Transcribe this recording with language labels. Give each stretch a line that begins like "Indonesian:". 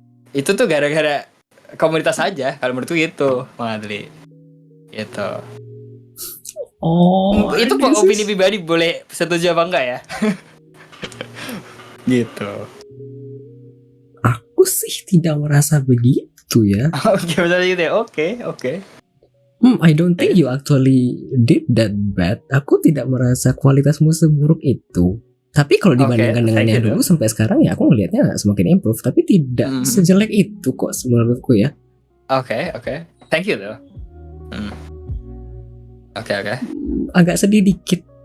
Indonesian: Itu tuh gara-gara komunitas aja kalau menurutku gitu, Bang Adli. Gitu. Oh, itu opini pribadi, boleh setuju apa enggak ya? Gitu. Aku sih tidak merasa begitu ya. Oke, betul gitu ya. Oke.
English: I don't think you actually did that bad.
Indonesian: Aku tidak merasa kualitasmu seburuk itu. Tapi kalau dibandingkan dengan yang dulu sampai sekarang ya aku ngelihatnya semakin improve. Tapi tidak sejelek itu kok menurutku ya.
English: Oke. Thank you though.
Indonesian: Oke. Agak sedih dikit.